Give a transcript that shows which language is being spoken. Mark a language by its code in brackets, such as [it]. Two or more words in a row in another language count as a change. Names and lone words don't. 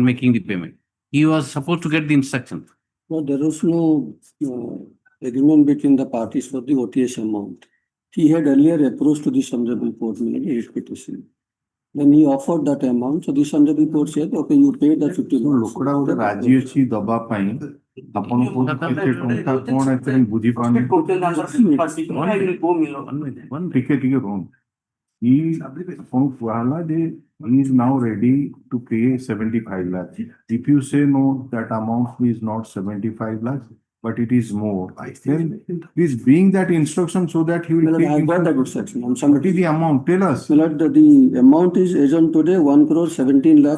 [en] making the payment. He was supposed to get the instructions. No, there was no agreement between the parties for the OTS amount. He had earlier approached to this honorable court, made a writ petition. Then he offered that amount, so this honorable court said, okay, you paid the 50 lakhs. [or] ଲୋକଡା ଗୋଟେ ରାଜି ଅଛି ଦବା ପାଇଁ ଆପଣ କେତେ ଟଙ୍କା କଣ ଏଥିରେ ବୁଝି ପାରୁନି [en] Total number of parties, I will go, my lord. [or] ଟିକେ ଟିକେ ରୁହନ୍ତୁ [en] he [or] ଆପଣଙ୍କୁ କୁହାହେଲା ଯେ [en] he is now ready to pay 75 lakhs if you say no that amount is not 75 lakhs but it is more then please bring that instruction so that he will My lord, take I got that instruction. I'm what sorry. is the amount tell us My lord, the amount is as on today, 1 crore 17 lakhs.